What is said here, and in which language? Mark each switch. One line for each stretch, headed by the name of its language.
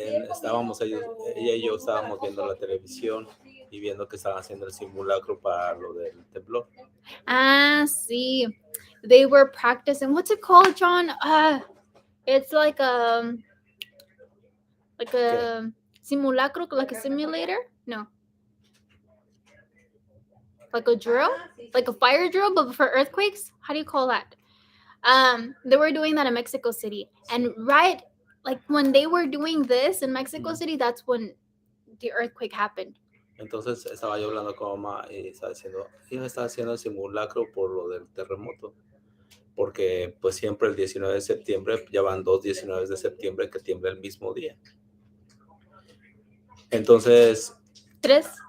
Spanish: Estábamos ella y yo estábamos viendo la televisión y viendo que estaban haciendo el simulacro para lo del temblor.
English: See, they were practicing. What's it called, John? It's like a simulacro, like a simulator. No, like a drill, like a fire drill, but for earthquakes. How do you call that? They were doing that in Mexico City, and right, like when they were doing this in Mexico City, that's when the earthquake happened.
Spanish: Entonces estaba yo hablando con mamá y estaba diciendo, ella está haciendo el simulacro por lo del terremoto, porque pues siempre el 19 de septiembre, ya van 2 19 de septiembre que tiembla el mismo día. Entonces... 3.